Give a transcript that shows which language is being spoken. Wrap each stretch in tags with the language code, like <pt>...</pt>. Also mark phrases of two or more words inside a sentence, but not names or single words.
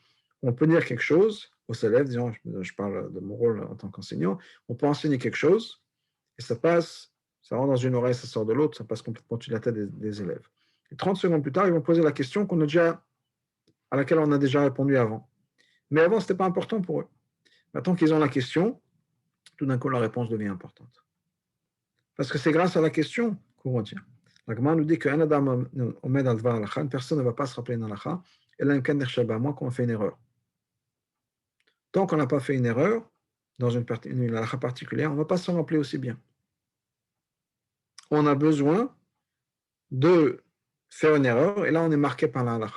<fr>On peut dire quelque chose aux élèves, disons, je parle de mon rôle en tant qu'enseignant, on peut enseigner quelque chose et ça passe, ça rentre dans une oreille, ça sort de l'autre, ça passe complètement au-dessus de la tête des élèves. Et 30 secondes plus tard, ils vont poser la question à laquelle on a déjà répondu avant. Mais avant, ce n'était pas important pour eux. Maintenant qu'ils ont la question, tout d'un coup, la réponse devient importante. Parce que c'est grâce à la question qu'on retient. La Gemara nous dit qu'un</fr> <he>אדם עומד על דבר הלכה,</he> <fr>une personne ne va pas se rappeler une halacha, et là, à moins qu'on fait une erreur. Tant qu'on n'a pas fait une erreur, dans une halacha particulière, on ne va pas s'en rappeler aussi bien. On a besoin de faire une erreur, et là, on est marqué par la halacha.</fr>